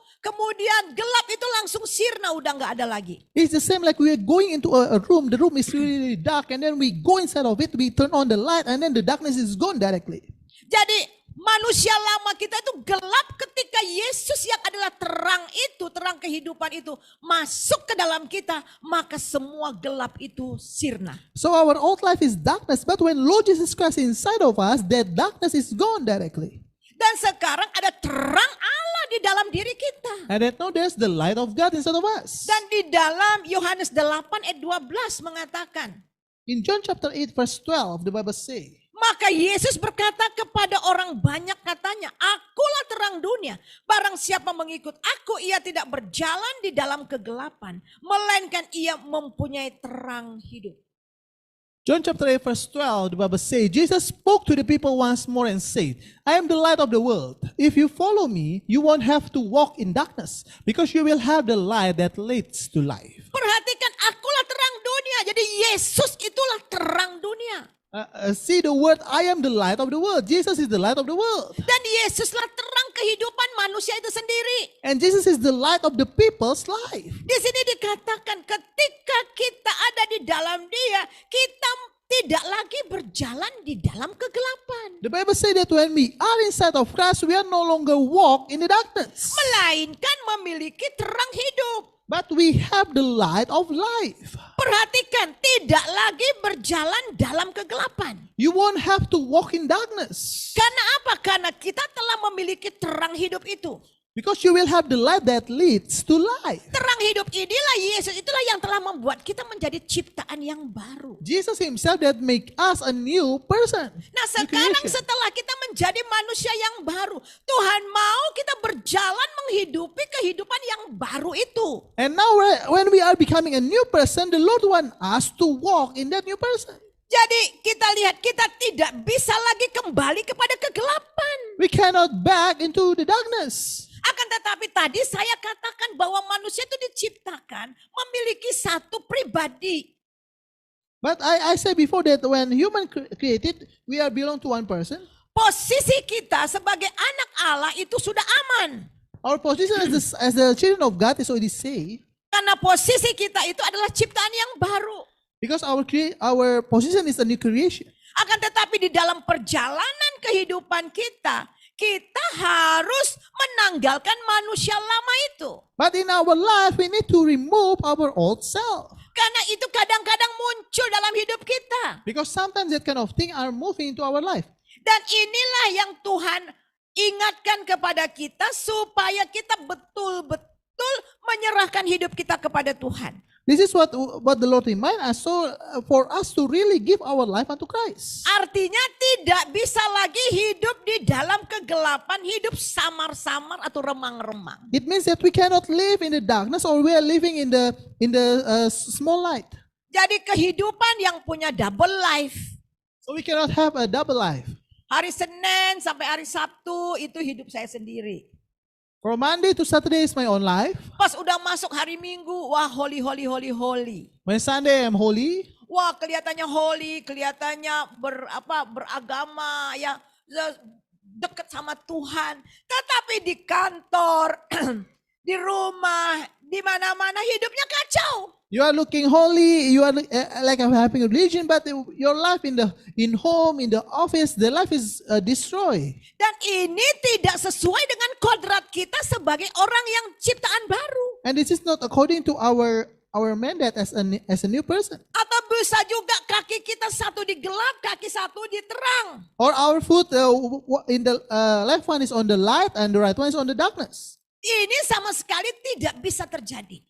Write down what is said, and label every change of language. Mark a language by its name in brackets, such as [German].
[Indonesian] Kemudian gelap itu langsung sirna, udah nggak ada lagi. [English] It's the same like we are going into a room. The room is really dark, and then we go inside of it. We turn on the light, and then the darkness is gone directly. [Indonesian] Jadi manusia lama kita itu gelap ketika Yesus yang adalah terang itu, terang kehidupan itu masuk ke dalam kita, maka semua gelap itu sirna. [English] So our old life is darkness, but when Lord Jesus Christ is inside of us, that darkness is gone directly. [Indonesian] Dan sekarang ada terang Allah di dalam diri kita. [English] And then now there's the light of God inside of us. [Indonesian] Dan di dalam Yohanes 8 ayat 12 mengatakan, [English] In John chapter 8 verse 12, the Bible says, [Indonesian] maka Yesus berkata kepada orang banyak katanya, akulah terang dunia. Barang siapa mengikut aku, ia tidak berjalan di dalam kegelapan, melainkan ia mempunyai terang hidup. [English] John chapter 8 verse 12, the Bible says, Jesus spoke to the people once more and said, I am the light of the world. If you follow me, you won't have to walk in darkness, because you will have the light that leads to life. [Indonesian] Perhatikan, akulah terang dunia. Jadi Yesus itulah terang dunia. [English] See the word, I am the light of the world. Jesus is the light of the world. [Indonesian] Dan Yesuslah terang kehidupan manusia itu sendiri. [English] And Jesus is the light of the people's life. [Indonesian] Di sini dikatakan ketika kita ada di dalam Dia, kita tidak lagi berjalan di dalam kegelapan. [English] The Bible says that when we are inside of Christ, we are no longer walk in the darkness, [Indonesian] Melainkan memiliki terang hidup. [English] but we have the light of life. [Indonesian] Perhatikan, tidak lagi berjalan dalam kegelapan. [English] You won't have to walk in darkness, [Indonesian] Karena apa? Karena kita telah memiliki terang hidup itu. [English] because you will have the light that leads to life. [Indonesian] Terang hidup inilah Yesus, itulah yang telah membuat kita menjadi ciptaan yang baru. [English] Jesus himself that make us a new person. [Indonesian] Nah [English] New [Indonesian] sekarang [English] creation. [Indonesian] setelah kita menjadi manusia yang baru, Tuhan mau kita berjalan menghidupi kehidupan yang baru itu. [English] And now when we are becoming a new person, the Lord want us to walk in that new person. [Indonesian] Jadi kita lihat, kita tidak bisa lagi kembali kepada kegelapan. [English] We cannot back into the darkness. [Indonesian] Akan tetapi tadi saya katakan bahwa manusia itu diciptakan memiliki satu pribadi. [English] But I said before that when human created, we are belong to one person. [Indonesian] Posisi kita sebagai anak Allah itu sudah aman. [English] Our position as the children of God is already safe, [Indonesian] Karena posisi kita itu adalah ciptaan yang baru. [English] because our position is a new creation. [Indonesian] Akan tetapi di dalam perjalanan kehidupan kita, kita harus menanggalkan manusia lama itu. [English] But in our life, we need to remove our old self, [Indonesian] Karena itu kadang-kadang muncul dalam hidup kita. [English] because sometimes that kind of thing are moving into our life. [Indonesian] Dan inilah yang Tuhan ingatkan kepada kita supaya kita betul-betul menyerahkan hidup kita kepada Tuhan. [English] This is what the Lord remind us, so for us to really give our life unto Christ. [Indonesian] Artinya tidak bisa lagi hidup di dalam kegelapan, hidup samar-samar atau remang-remang. [English] It means that we cannot live in the darkness, or we are living in the small light. [Indonesian] Jadi kehidupan yang punya [English] double life. So we cannot have a double life. [Indonesian] Hari Senin sampai hari Sabtu itu hidup saya sendiri. [English] From Monday to Saturday is my own life. [Indonesian] Pas udah masuk hari Minggu, wah [English] holy, holy, holy, holy. When Sunday I'm holy. [Indonesian] Wah kelihatannya [English] holy, [Indonesian] kelihatannya beragama, ya dekat sama Tuhan. Tetapi di kantor, di rumah, di mana-mana hidupnya kacau. [English] You are looking holy, you are like having a religion, but your life in home, in the office, the life is destroyed. [Indonesian] Dan ini tidak sesuai dengan kodrat kita sebagai orang yang ciptaan baru. [English] And this is not according to our mandate as a new person. [Indonesian] Atau bisa juga kaki kita satu di gelap, kaki satu di terang. [English] Or our foot in the left one is on the light and the right one is on the darkness. [Indonesian] Ini sama sekali tidak bisa terjadi.